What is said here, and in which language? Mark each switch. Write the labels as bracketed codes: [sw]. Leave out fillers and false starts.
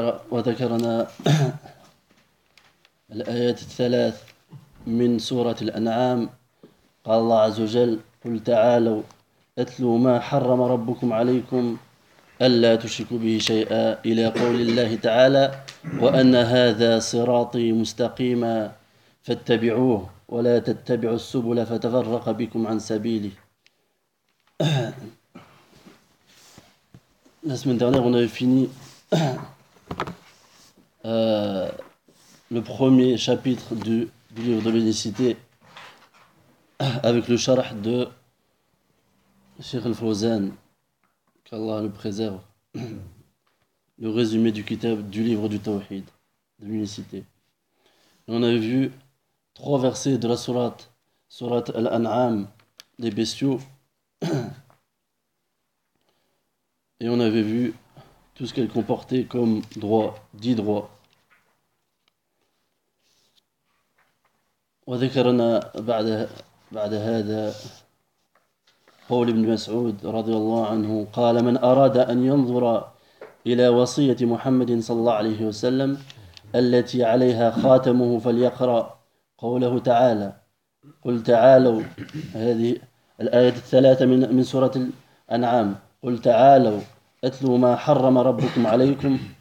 [ar] وذكرنا الآيات الثلاث من سورة الأنعام قال الله عز وجل قل تعالوا أتلوا ما حرم ربكم عليكم ألا تشركوا به شيئا إلى قول الله تعالى وأن هذا صراطي مستقيما فاتبعوه ولا تتبعوا السبل فتفرق بكم عن سبيله. [fr] La semaine dernière, on avait fini le premier chapitre du livre de l'unicité avec le charah de Cheikh Al-Fawzan, qu'Allah le préserve, le résumé du kitab du livre du Tawhid, de l'unicité. Et on avait vu trois versets de la surat Al-An'am, des bestiaux. Et on avait vu tout ce qu'elle comportait comme droit, dit droit. [ar] وذكرنا بعد هذا قول ابن مسعود رضي الله عنه قال من أراد أن ينظر إلى وصية محمد صلى الله عليه وسلم التي عليها خاتمه فليقرأ قوله تعالى قل تعالوا هذه الآية الثلاثة من سورة الأنعام قل تعالوا أتلوا ما حرم ربكم عليكم